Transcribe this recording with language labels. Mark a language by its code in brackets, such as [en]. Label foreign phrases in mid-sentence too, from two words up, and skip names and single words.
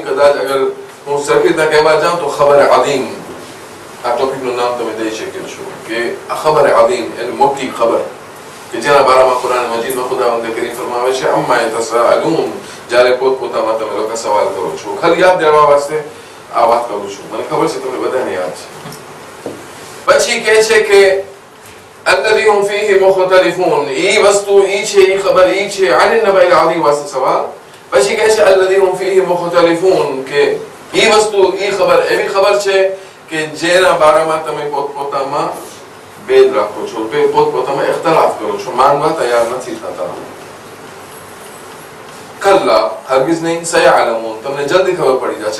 [gu] કદાચ અગર હું સરખી રીતના કહેવા જાઉં તો ખબર અદીમ આ ટોપિકનું નામ તમે દઈ શકો છો કે ખબર અદીમ એટલે મોટી ખબર કે જેના બારામાં કુરાન મજીદમાં ખુદાવંદે કરીમ ફરમાવે છે [ar] عما يتساءلون, [gu] જ્યારે પોતપોતામાં તમે લોકો સવાલ કરો છો. ખાલી યાદ દેવા વાસ્તે આ વાત કરું છું, મને ખબર છે તમને બધાને યાદ છે. પછી કહે છે કે [ar] الذي هم فيه مختلفون، [gu] ઈ વસ્તુ ઈ છે, ઈ ખબર ઈ છે. [ar] عن النبأ العظيم [gu] વાસ્તે સવાલ. પછી કહે છે [ar] الذي هم فيه مختلفون [gu] કે ઈ વસ્તુ ઈ ખબર એવી ખબર છે કે જેના બારામાં તમે પોતપોતામાં ભેદ રાખો છો, પોતપોતામાં ઇખ્તલાફ કરો છો, માનવા તૈયાર નથી થતા. કલ્લા, હરગિઝ નહીં, સયઅલમૂન, તમને જલ્દી ખબર પડી જશે.